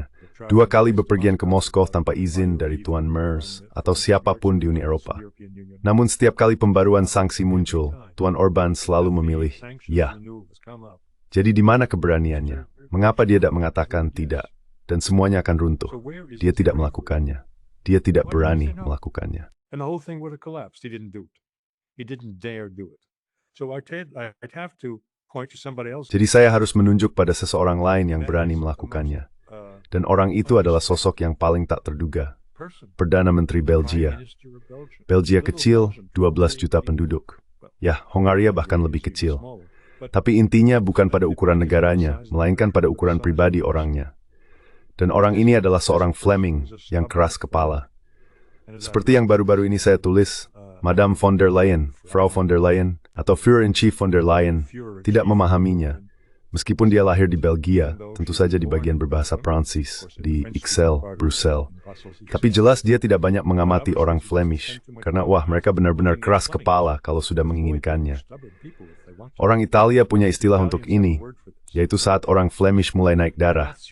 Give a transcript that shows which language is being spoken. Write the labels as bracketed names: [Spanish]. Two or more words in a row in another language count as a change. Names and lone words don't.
[Indonesian] 2 kali bepergian ke Moskow tanpa izin dari Tuan Merz atau siapapun di Uni Eropa. Namun setiap kali pembaruan sanksi muncul, Tuan Orban selalu memilih ya. Jadi di mana keberaniannya? Mengapa dia tidak mengatakan tidak? Dan semuanya akan runtuh. Dia tidak melakukannya. Dia tidak berani melakukannya. [English] And the whole thing would have collapsed. He didn't do it. He didn't dare do it. So I'd have to point to somebody else. [Indonesian] Jadi saya harus menunjuk pada seseorang lain yang berani melakukannya. Dan orang itu adalah sosok yang paling tak terduga. Perdana Menteri Belgia. Belgia kecil, 12 juta penduduk. Ya, Hongaria bahkan lebih kecil. Tapi intinya bukan pada ukuran negaranya, melainkan pada ukuran pribadi orangnya. Dan orang ini adalah seorang Fleming yang keras kepala. Seperti yang baru-baru ini saya tulis, Madame von der Leyen, Frau von der Leyen, atau Führer-in-Chief von der Leyen tidak memahaminya. Meskipun dia lahir di Belgia, tentu saja di bagian berbahasa Prancis, di Ixelles, Brussels. Tapi jelas dia tidak banyak mengamati orang Flemish, karena mereka benar-benar keras kepala kalau sudah menginginkannya. Orang Italia punya istilah untuk ini, yaitu saat orang Flemish mulai naik darah.